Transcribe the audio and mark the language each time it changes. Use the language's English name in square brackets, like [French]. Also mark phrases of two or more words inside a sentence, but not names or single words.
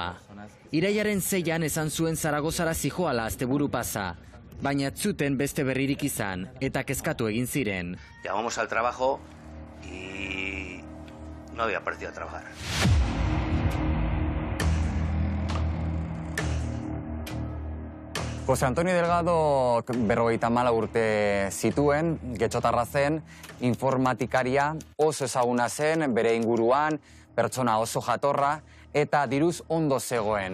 [Basque] Irailaren 6an esan zuen Zaragozara zijoala asteburu pasa, baina zuten beste berririk izan eta kezkatu egin ziren. [Spanish] Llamamos al trabajo y no había aparecido a trabajar. [Basque] Jose Antonio Delgado 54 urte zituen, getxotarra zen, informatikaria oso ezaguna zen, bere inguruan, pertsona oso jatorra, eta diruz ondo zegoen.